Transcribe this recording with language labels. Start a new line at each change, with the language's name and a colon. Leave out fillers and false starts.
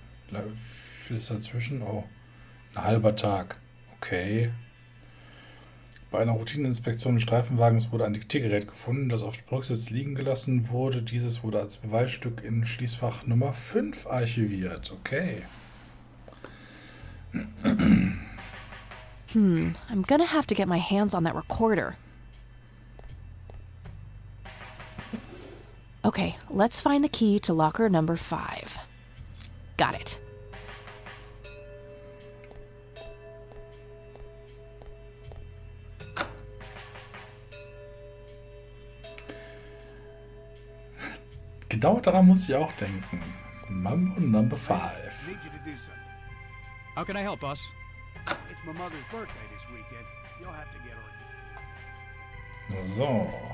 German: Wie viel ist dazwischen? Oh, ein halber Tag. Okay. Bei einer Routineinspektion des Streifenwagens wurde ein Diktiergerät gefunden, das auf dem Rücksitz liegen gelassen wurde. Dieses wurde als Beweisstück in Schließfach Nummer 5 archiviert. Okay.
English: I'm gonna have to get my hands on that recorder. Okay, let's find the key to locker number 5. Got it.
German: Genau daran muss ich auch denken.
English: Mambo Number 5. Need you to do something. How can I help, boss? It's my mother's birthday this weekend. You'll have to get her. So.